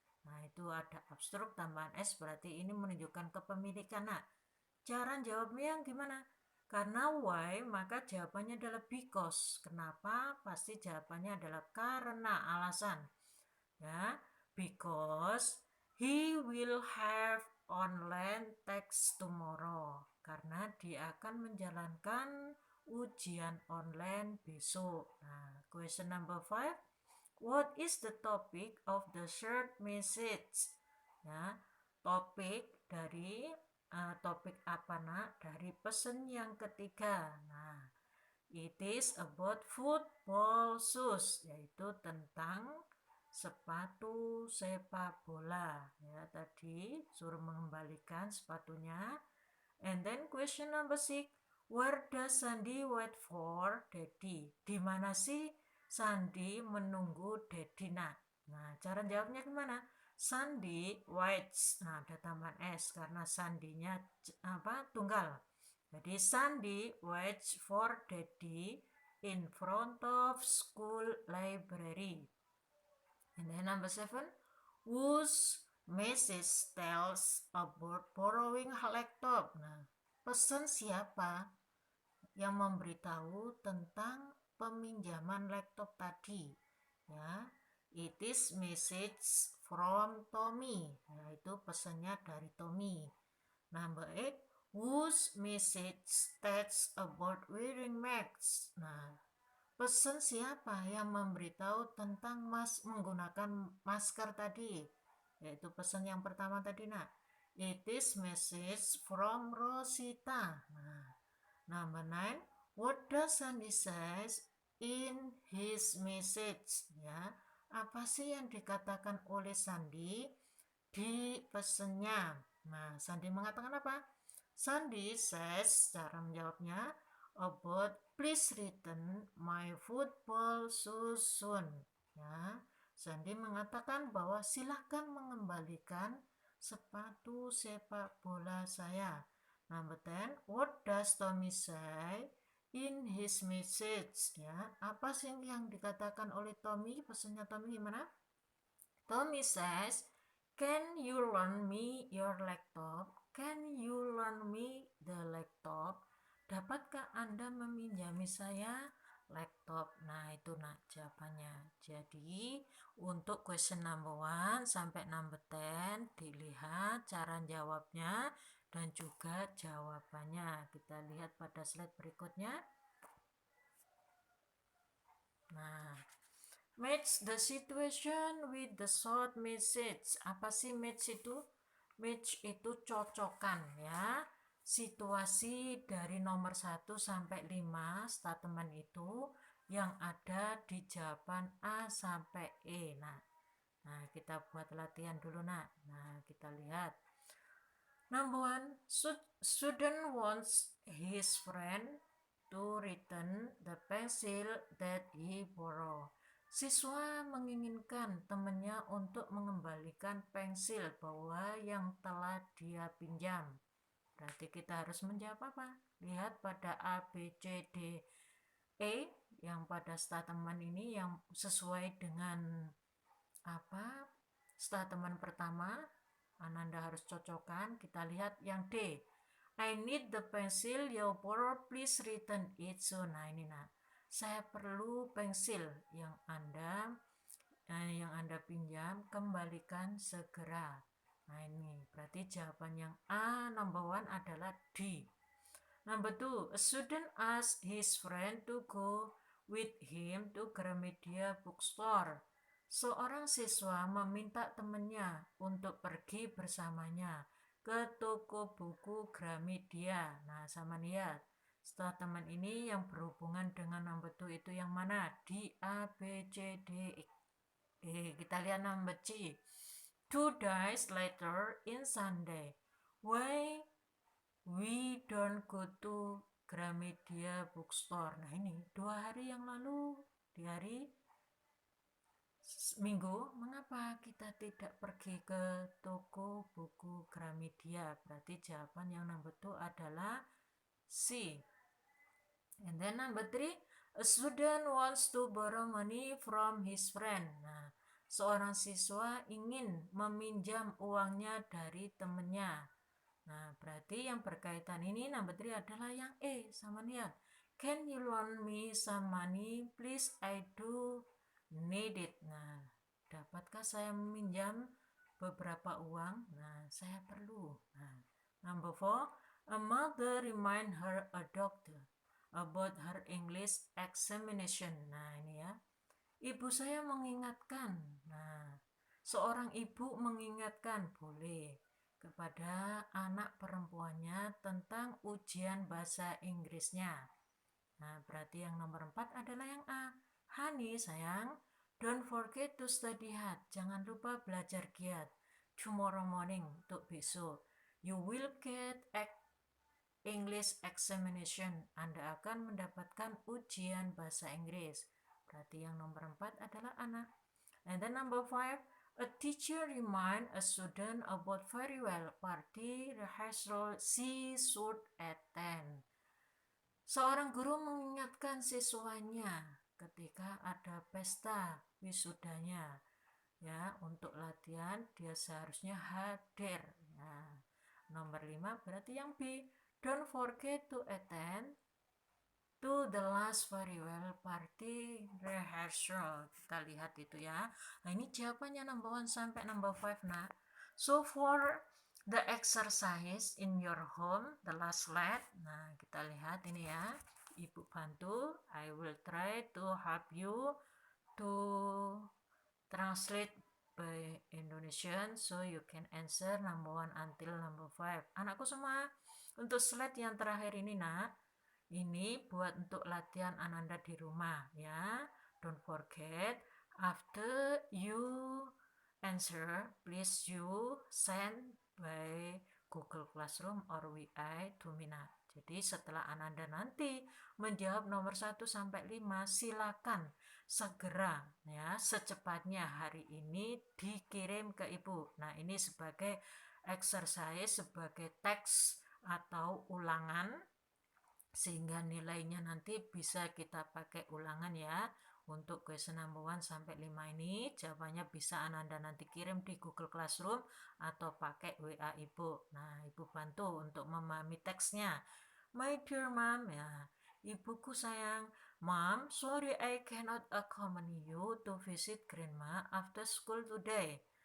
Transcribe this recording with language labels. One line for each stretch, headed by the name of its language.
Indonesian: Nah, itu ada abstrak tambahan S, berarti ini menunjukkan kepemilikan. Nah, cara jawabnya yang gimana? Karena why, maka jawabannya adalah because. Kenapa? Pasti jawabannya adalah karena, alasan.
English: Ya, because he will have online test tomorrow.
Indonesian: Karena dia akan menjalankan ujian online besok.
English: Nah, question number 5. What is the topic of the short message?
Indonesian: Ya, topik dari topik apa, nak? Dari pesan yang ketiga. Nah,
English: it is about football shoes,
Indonesian: yaitu tentang sepatu sepak bola. Ya, tadi suruh mengembalikan sepatunya.
English: And then question number 6. Where does Sandy wait for Daddy?
Indonesian: Di mana sih Sandy menunggu Daddy, nak? Nah, cara jawabnya gimana? Sandy waits. Nah, ada tambahan S karena Sandy-nya tunggal.
English: Jadi Sandy waits for Daddy in front of school library. And then number 7. Whose message tells about borrowing a laptop?
Indonesian: Nah, pesan siapa yang memberitahu tentang peminjaman laptop tadi?
English: Ya, it is message from Tommy.
Indonesian: Yaitu pesannya dari Tommy.
English: Number 8. Whose message tells about wearing masks?
Indonesian: Nah, pesan siapa yang memberitahu tentang menggunakan masker tadi? Yaitu pesan yang pertama tadi, nak.
English: It is message from Rosita. Nah, number 9. What does Sandy says in his message?
Indonesian: Ya, apa sih yang dikatakan oleh Sandy di pesannya? Nah, Sandy mengatakan apa?
English: Sandy says,
Indonesian: cara menjawabnya,
English: about please return my football shoes soon.
Indonesian: Ya, Sandy mengatakan bahwa silahkan mengembalikan sepatu sepak bola saya.
English: Number 10. What does Tommy say in his message?
Indonesian: Ya, apa sih yang dikatakan oleh Tommy? Pesannya Tommy gimana?
English: Tommy says, can you loan me your laptop? Can you loan me the laptop?
Indonesian: Dapatkah Anda meminjami saya laptop? Nah, itu, nak, jawabannya. Jadi, untuk question number 1 sampai number 10 dilihat cara jawabnya dan juga jawabannya. Kita lihat pada slide berikutnya.
English: Nah, match the situation with the short message.
Indonesian: Apa sih match itu? Match itu cocokkan, ya. Situasi dari nomor 1 sampai 5 statement itu yang ada di jawaban A sampai E. Nah, kita buat latihan dulu, nak. Nah, kita lihat.
English: Number 1, student wants his friend to return the pencil that he borrowed.
Indonesian: Siswa menginginkan temannya untuk mengembalikan pensil bawah yang telah dia pinjam. berarti kita harus menjawab apa? Lihat pada A, B, C, D, E yang pada statement ini yang sesuai dengan apa statement pertama. Ananda harus cocokkan. Kita lihat yang D.
English: I need the pencil, you borrow, please return it soon.
Indonesian: Nah ini saya perlu pensil yang Anda pinjam, kembalikan segera. Nah ini berarti jawaban yang A number 1 adalah D.
English: Number 2, a student asked his friend to go with him to Gramedia bookstore.
Indonesian: Seorang siswa meminta temannya untuk pergi bersamanya ke toko buku Gramedia. Nah, sama lihat. Setelah teman ini yang berhubungan dengan number 2 itu yang mana? D, A, B, C, D, E. Kita lihat number C.
English: 2 days later in Sunday. Why we don't go to Gramedia bookstore.
Indonesian: Nah ini 2 hari yang lalu di hari Minggu, mengapa kita tidak pergi ke toko buku Gramedia? Berarti jawaban yang number 2 adalah C.
English: And then number 3, a student wants to borrow money from his friend.
Indonesian: Nah, seorang siswa ingin meminjam uangnya dari temannya. Nah, berarti yang berkaitan ini number 3 adalah yang E. Sama lihat.
English: Can you loan me some money? Please, I do need it.
Indonesian: Nah, dapatkah saya meminjam beberapa uang? Nah, saya perlu.
English: Nah, number 4, a mother remind her a doctor about her English examination.
Indonesian: Nah, ini ya. Ibu saya mengingatkan. Nah, seorang ibu mengingatkan boleh kepada anak perempuannya tentang ujian bahasa Inggrisnya. Nah, berarti yang nomor 4 adalah yang A.
English: Honey, sayang, don't forget to study hard.
Indonesian: Jangan lupa belajar giat.
English: Tomorrow morning,
Indonesian: untuk besok.
English: You will get English examination.
Indonesian: Anda akan mendapatkan ujian bahasa Inggris. Berarti yang nomor 4 adalah anak.
English: And then number 5, a teacher remind a student about farewell party rehearsal she should attend.
Indonesian: Seorang guru mengingatkan siswanya ketika ada pesta wisudanya, ya, untuk latihan dia seharusnya hadir. Ya. Nomor 5 berarti yang B.
English: Don't forget to attend to the last farewell party rehearsal.
Indonesian: Kita lihat itu ya. Nah, ini jawabannya number 1 sampai number 5 nah.
English: So for the exercise in your home, the last slide.
Indonesian: Nah, kita lihat ini ya. Ibu bantu.
English: I will try to help you to translate by Indonesian so you can answer number 1 until number 5.
Indonesian: Anakku semua, untuk slide yang terakhir ini nak, ini buat untuk latihan Ananda di rumah ya.
English: Don't forget, after you answer, please you send by Google Classroom or WI to Mina.
Indonesian: Jadi setelah Ananda nanti menjawab nomor 1 sampai 5, silakan segera ya secepatnya hari ini dikirim ke Ibu. Nah, ini sebagai exercise, sebagai teks atau ulangan sehingga nilainya nanti bisa kita pakai ulangan ya. Untuk question number 1 sampai 5 ini jawabannya bisa Ananda nanti kirim di Google Classroom atau pakai WA Ibu. Nah, Ibu bantu untuk memahami teksnya.
English: My dear mom,
Indonesian: ya, ibuku sayang.
English: Mom, sorry I cannot accompany you to visit grandma after school today.